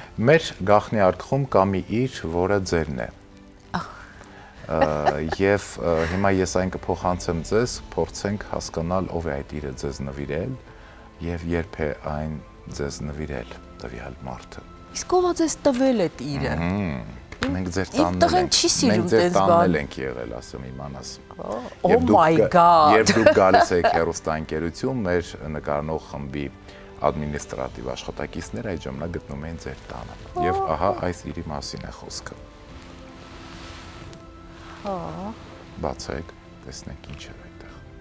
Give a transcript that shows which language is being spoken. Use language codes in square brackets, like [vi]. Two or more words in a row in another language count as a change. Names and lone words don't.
[hy] Մեր գաղտնի արկղում կա մի իր, որը ձերն է։ Եվ հիմա ես այն կփոխանցեմ ձեզ, փորձենք հասկանալ ով է այդ իրը ձեզ նվիրել եւ երբ է այն ձեզ նվիրել տվյալ մարդը։ Իսկ ով է ձեզ տվել այդ իրը։ Մենք ձեր տանն ենք եղել, ասեմ իմանաս։ [en] Oh my god։ [hy] Երբ դուք գալիս եք հեռուստաընկերություն, մեր նկարնող խմբի ադմինիստրատիվ աշխատակիցները այդ ժամանակ գտնում էին ձեր տանը։ Եվ ահա այս իրի մասին է խոսքը։ Հա։ Բացեք, տեսնենք ինչ է այդտեղ։